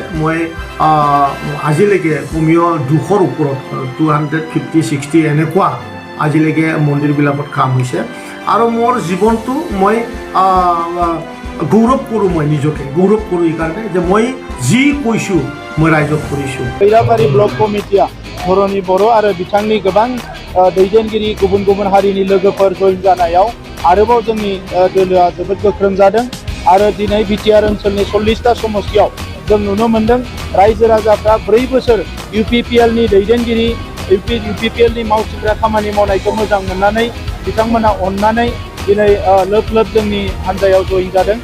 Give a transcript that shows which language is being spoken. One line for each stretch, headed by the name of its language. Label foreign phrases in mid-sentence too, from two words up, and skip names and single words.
Assamese: মই আজিলৈকে কমেও 200ৰ ওপৰত 250-60 এনেকুৱা আজিলৈকে মন্দিৰবিলাকত কাম হৈছে। আৰু মোৰ জীৱনটো মই গৌৰৱ কৰোঁ। মই নিজকে গৌৰৱ কৰোঁ এইকাৰণে যে মই যি কৈছোঁ মই ৰাইজক কৰিছোঁ।
Bodo: खैराबारि ब्लक कमिटिया बर'नि बर' आरो बिथांनि गोबां दैदेनगिरि गुबुन गुबुन हारिनि लोगोफोर जइन जानायाव आरोबाव जोंनि दोलोआ जोबोद गोख्रों जादों। आरो दिनै BTR ओनसोलनि 40टा समस्तियाव जों नुनो मोन्दों रायजो राजाफ्रा 4 बोसोर UPPL नि दैदेनगिरि UPPL नि मावथिग्रा खामानि मावनायखौ मोजां मोननानै बिथांमोना अननानै दिनै लोब जोंनि हान्जायाव जइन जादों।